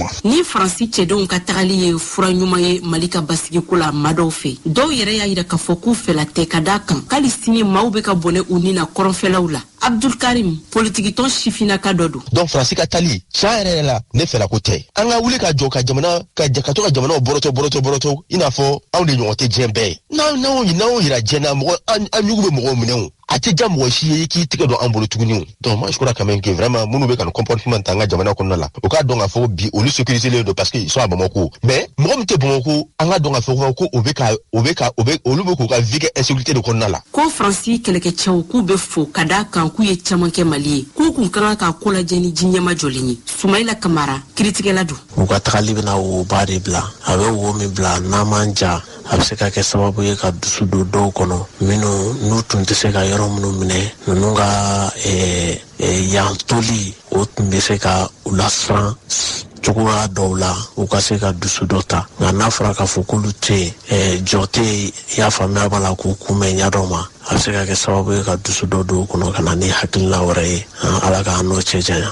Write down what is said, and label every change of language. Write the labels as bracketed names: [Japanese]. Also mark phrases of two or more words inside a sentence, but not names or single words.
[Bambara] ni Faransi cɛdenw ka tagali ye fura ɲuman ye Mali ka basigiko la maa dɔw fɛ dɔw yɛrɛ y'a yira k'a fɔ k'u fɛla tɛ ka d'a kan k'ali sini maaw bɛ ka bɔnɛ u ni na kɔrɔnfɛlaw la Abdul Karim politikitɔn sifinaka dɔ don donc Faransi ka tali tiɲɛ yɛrɛ la ne fɛla ko tɛ an ka wuli ka jɔ ka jamana ka to ka jamanaw bɔrɔtɔ i n'a fɔ anw de ɲɔgɔn tɛ diɲɛ bɛɛ n'anw yira diɲɛ na mɔgɔ an ɲugu bɛ mɔgɔw minɛ a tɛ ja mɔgɔ si ye k'i tigɛ don an bolo tuguni [French] donc moi je crois quand même que vraiment [Bambara] minnu bɛ ka nin comportement ta an ka jamana kɔnɔna la o k'a dɔn k'a fɔ bi olu sécurisé don [French] parce que ils sont à Bamako mais [Bambara] mɔgɔ min tɛ Bamako an ka dɔn k'a fɔ ko olu bɛ k'u ka vie kɛ insécurité de kɔnɔna la ko Faransi kɛlɛkɛcɛw k'u bɛ fo ka d'a kan k'u ye caman kɛ Mali ye k'u kun kan ka ko lajɛ ni ji ɲɛma jɔlen ye Sumaila Kamara kiritigɛla don u ka tagali bɛna wo ba de bila a bɛ wo min bila n'a man ja a bɛ se ka kɛ sababu ye ka dusu don dɔw kɔnɔ minnu n'u tun tɛ se ka yɔrɔ minnu minɛ ninnu ka yan toli o tun bɛ se ka u lasiran cogoya dɔw la u ka se ka dusu dɔ ta nka n'a fɔra k'a fɔ k'olu tɛ jɔ tɛ yen i y'a faamuya b'a la k'u kunbɛn ɲɛdɔn ma a bɛ se ka kɛ sababu ye ka dusu dɔ don u kɔnɔ ka na ni hakilina wɛrɛ ye ala k'an n'o cɛ janya.